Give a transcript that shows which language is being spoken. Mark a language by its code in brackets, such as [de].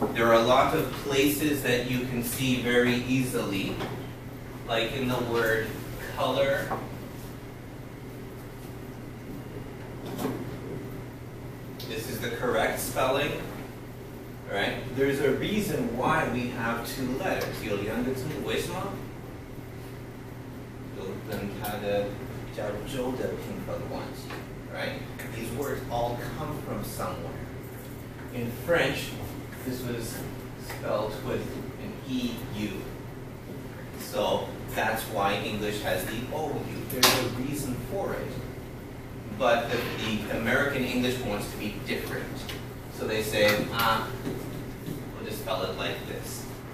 [en] There are a lot of places that you can see very easily, like in the word color. This is the correct spelling. Right? There's a reason why we have two letters. [zh] 有两个字，为什么？有跟它的加州的拼法的关系。 [en] Right? These words all come from somewhere. In French, this was spelled with an EU. So that's why English has the OU. There's a reason for it. But the American English wants to be different. So they say, we'll just spell it like this.